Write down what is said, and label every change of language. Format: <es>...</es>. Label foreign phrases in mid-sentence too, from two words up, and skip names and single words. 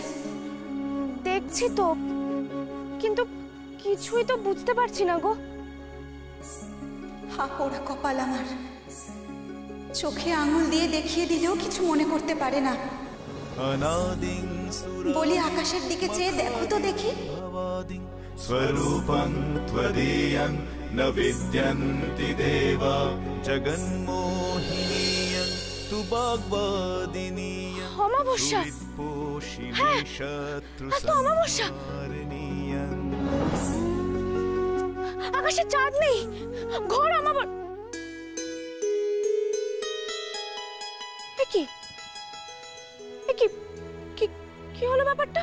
<bn>দেখছি তো, কিন্তু কিছুই তো বুঝতে পারছি না গো। হা পোড়া কপাল আমার, চোখে আঙুল দিয়ে দেখিয়ে দিলেও কিছু মনে করতে পারে না। বলি আকাশের দিকে চেয়ে দেখো তো দেখি।</bn> <sa>स्वरूपं त्वदीयं न विद्यन्ति देवा जगन्मोहिनीयं तु वाग्वादिनीयं</sa> <bn>অমাবস্যা, হ্যাঁ, আজ তো অমাবস্যা। আকাশে চাঁদ নেই, ঘোর অমাবস্যা। কি হলো ব্যাপারটা?</bn>